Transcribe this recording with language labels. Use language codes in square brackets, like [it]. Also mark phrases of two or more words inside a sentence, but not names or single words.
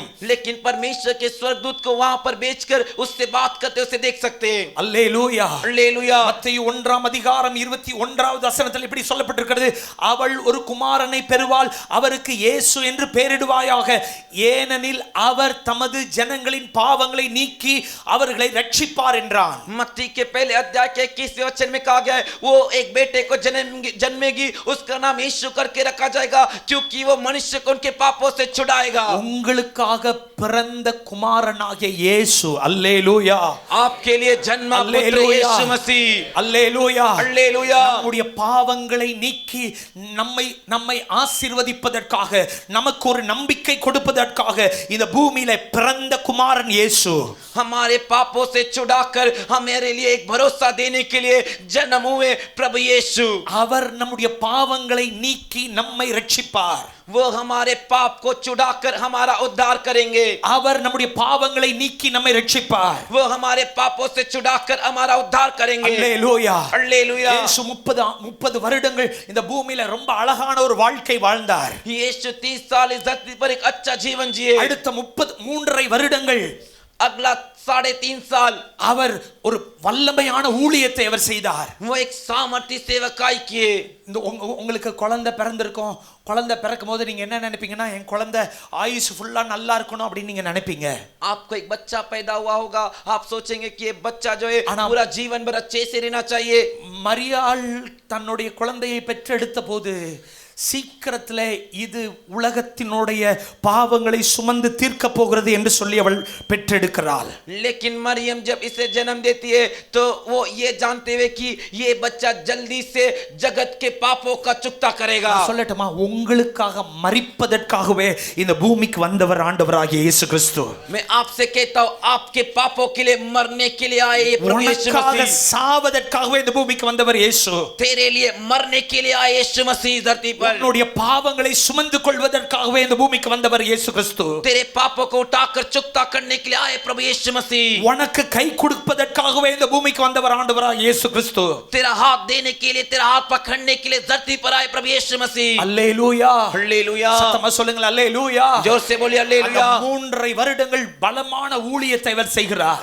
[hi] लेकिन परमेश्वर के स्वर्गदूत को वहां पर भेजकर उससे बात करते उसे देख सकते हैं. [ta] அல்லேலூயா. [hi] हालेलुया. [ta] மத்தேயு 1:21 வசனத்தில் இப்படி சொல்லப்பட்டிருக்கிறது, அவள் ஒரு குமாரனை பெறுவாள், அவருக்கு இயேசு என்று பெயரிடுவாயாக, ஏனெனில் அவர் தமது ஜனங்களின் பாவங்களை நீக்கி அவர்களை ரட்சிப்பார் என்றான். [hi] मत्ती के पहले अध्याय के 21वें वचन में कहा गया है, वो एक बेटे को जन्मेगी, उसका नाम यीशु करके रखा जाएगा, क्योंकि वो मनुष्य को उनके पापों से छुड़ाएगा. [ta] உங்களுக்காக பிறந்த குமாரனாகிய இயேசு. அல்லேலூயா. [hi] आपके लिए जन्मा पुत्र यीशु मसीह. [ta] அல்லேலூயா. [hi] हालेलुया. [ta] நம்முடைய பாவங்களை நீக்கி நம்மை ஆசீர்வதிப்பதற்காக, நமக்கு ஒரு நம்பிக்கை கொடுப்பதற்காக இந்த பூமியில பிறந்த குமாரன் இயேசு. [hi] हमारे पापों से छुड़ाकर हमारे लिए एक भरोसा देने के लिए जन्म हुए प्रभु यीशु. [ta] அவர் நம்முடைய பாவங்களை நீக்கி நம்மை ரட்சிப்பார். [hi] वो हमारे पाप को छुड़ाकर हमारा उद्धार करेंगे. [ta] அவர் நம்முடைய பாவங்களை நீக்கி நம்மை ரட்சிப்பார். [hi] वो हमारे पापों से छुड़ाकर हमारा उद्धार करेंगे. [ta] அல்லேலூயா. [hi] हालेलुया. [ta] இயேசு 30 வருடங்கள் இந்த பூமியில ரொம்ப அழகான ஒரு வாழ்க்கை வாழ்ந்தார். [hi] यीशु 30 साल इस धरती पर एक अच्छा जीवन जिए. [ta] அடுத்த 3.5 வருடங்கள், [hi] अगला 3.5 साल [ta] அவர் ஒரு வல்லமையான ஊழியத்தை அவர் செய்தார். [hi] वो एक सामर्थ्य सेवकाई किए. [ta] இந்த உங்களுக்கு குழந்தை பிறந்திருக்கும். குழந்தை பிறக்கும் போது நீங்க என்ன நினைப்பீங்கன்னா, என் குழந்தை ஆயுசு ஃபுல்லா நல்லா இருக்கணும் அப்படின்னு நீங்க நினைப்பீங்க. [hi] आपको एक बच्चा पैदा हुआ होगा, आप सोचेंगे कि ये बच्चा जो है पूरा जीवन भर अच्छे से रहना चाहिए. [ta] மரியாள் தன்னுடைய குழந்தையை பெற்றெடுத்த போது சீக்கிரத்தில் இது உலகத்தினுடைய பாவங்களை சுமந்து தீர்க்க போகிறது என்று சொல்லி அவள் பெற்றெடுக்கிறாள். [hi] लेकिन मरियम जब इसे जन्म देती है तो वो ये जानते हुए कि ये बच्चा जल्दी से जगत के पापों का चुकता करेगा. [ta] சொல்லட்டுமா, உங்களுக்காக மரிப்பதற்காகவே இந்த பூமிக்கு வந்தவர் ஆண்டவராகிய இயேசு கிறிஸ்து. [hi] मैं आपसे कहता हूं, आपके पापों के लिए मरने के लिए आए प्रभु यीशु मसीह. [ta] சாவதற்காகவே இந்த பூமிக்கு வந்தவர் இயேசு. [hi] तेरे लिए मरने के लिए आए यीशु मसीह धरती पर. [ta] உன்னுடைய பாவங்களை சுமந்து கொள்வதற்காகவே இந்த பூமிக்கு வந்தவர் இயேசு கிறிஸ்து. [hi] तेरे पापों को उठाकर चुकता करने के लिए आए प्रभु यीशु मसीह. [ta] உனக்கு கை கொடுப்பதற்காகவே இந்த பூமிக்கு வந்தவர் ஆண்டவராகிய இயேசு கிறிஸ்து. [hi] तेरा हाथ देने के लिए, तेरा हाथ पकड़ने के लिए धरती पर आए प्रभु यीशु मसीह. [ta] அல்லேலூயா. [hi] हालेलुया. [ta] சத்தமா சொல்லுங்க அல்லேலூயா. [hi] जोर से बोलिए हालेलुया. [ta] 3.5 வருடங்கள் பலமான ஊழியத்தை அவர் செய்கிறார்.